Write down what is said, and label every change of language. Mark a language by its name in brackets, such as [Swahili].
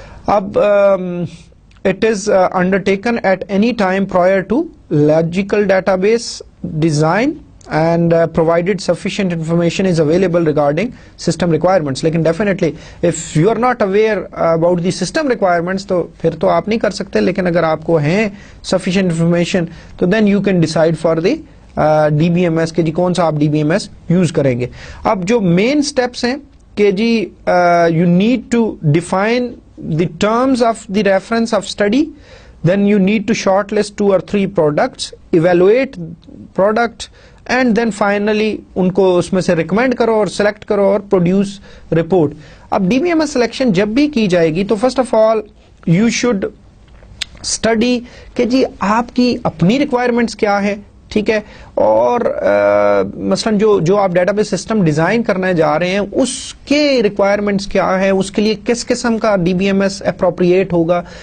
[English] اب it is undertaken at any time prior to logical database design and provided sufficient information is available regarding system requirements. لیکن definitely if you are not aware about the system requirements [Urdu] تو پھر تو آپ نہیں کر سکتے, لیکن اگر آپ کو ہیں [English] sufficient information تو then you can decide for the DBMS [Urdu] کہ جی کون سا آپ DBMS یوز کریں گے. اب جو [English] main steps [Urdu] ہیں کہ جی [English] you need to define the terms of the reference of study, then you need to shortlist 2 or 3 products, evaluate product, and then finally [Urdu] ان کو اس میں سے ریکمینڈ کرو اور سلیکٹ کرو اور پروڈیوس رپورٹ. اب DBMS سلیکشن جب بھی کی جائے گی تو first of all [English] you should study [Urdu] کہ جی آپ کی اپنی ریکوائرمنٹس کیا ہے, ٹھیک ہے, اور مثلاً جو آپ ڈیٹا بیس سسٹم ڈیزائن کرنے جا رہے ہیں اس کے ریکوائرمنٹس کیا ہے, اس کے لیے کس قسم کا DBMS اپروپریٹ ہوگا.